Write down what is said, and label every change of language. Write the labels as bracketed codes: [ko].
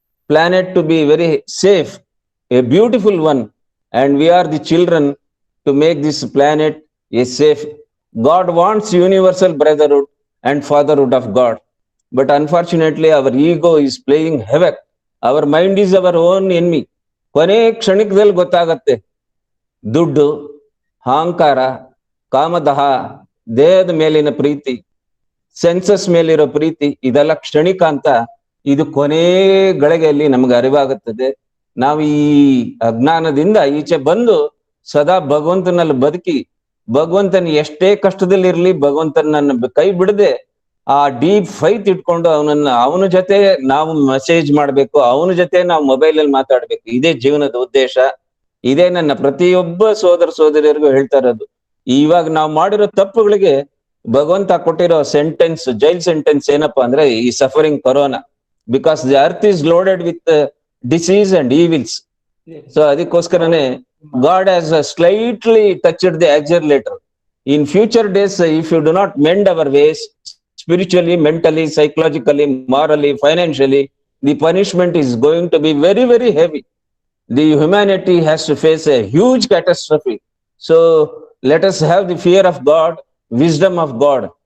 [kn] planet to be very safe, a beautiful one, and we are the children to make this planet a safe. God wants universal brotherhood and fatherhood of God. But unfortunately, our ego is playing havoc. Our mind is our own enemy. ಕೊನೆ ಕ್ಷಣಿಕದಲ್ಲಿ ಗೊತ್ತಾಗತ್ತೆ ದುಡ್ಡು, ಅಹಂಕಾರ, ಕಾಮದಹ, ದೇಹದ ಮೇಲಿನ ಪ್ರೀತಿ, census ಮೇಲಿರೋ ಪ್ರೀತಿ, ಇದೆಲ್ಲ ಕ್ಷಣಿಕ ಅಂತ ಇದು ಕೊನೆ ಗಳಿಗೆಯಲ್ಲಿ ನಮ್ಗೆ ಅರಿವಾಗುತ್ತದೆ. ನಾವು ಈ ಅಜ್ಞಾನದಿಂದ ಈಚೆ ಬಂದು ಸದಾ ಭಗವಂತನಲ್ಲಿ ಬದುಕಿ, ಭಗವಂತನ ಎಷ್ಟೇ ಕಷ್ಟದಲ್ಲಿರ್ಲಿ ಭಗವಂತನನ್ನ ಕೈ ಬಿಡದೆ ಆ [en] deep faith [kn] ಇಟ್ಕೊಂಡು ಅವನ ಜೊತೆ ನಾವು ಮೆಸೇಜ್ ಮಾಡ್ಬೇಕು, ಅವನ ಜೊತೆ ನಾವು ಮೊಬೈಲ್ ಅಲ್ಲಿ ಮಾತಾಡ್ಬೇಕು. ಇದೇ ಜೀವನದ ಉದ್ದೇಶ. ಇದೇ ನನ್ನ ಪ್ರತಿಯೊಬ್ಬ ಸೋದರ ಸೋದರಿಯರಿಗೂ ಹೇಳ್ತಾ ಇರೋದು. ಇವಾಗ ನಾವು ಮಾಡಿರೋ ತಪ್ಪುಗಳಿಗೆ ಭಗವಂತ ಕೊಟ್ಟಿರೋ ಸೆಂಟೆನ್ಸ್, ಜೈಲ್ ಸೆಂಟೆನ್ಸ್ ಏನಪ್ಪಾ ಅಂದ್ರೆ ಈ suffering corona. [en] Because the earth is loaded with disease and evils. [kn] So ಅದಕ್ಕೋಸ್ಕರನೇ [en] God has slightly touched the accelerator. In future days, if you do not mend our ways, spiritually, mentally, psychologically, morally, financially, the punishment is going to be very, very heavy. The humanity has to face a huge catastrophe. So let us have the fear of God, wisdom of God.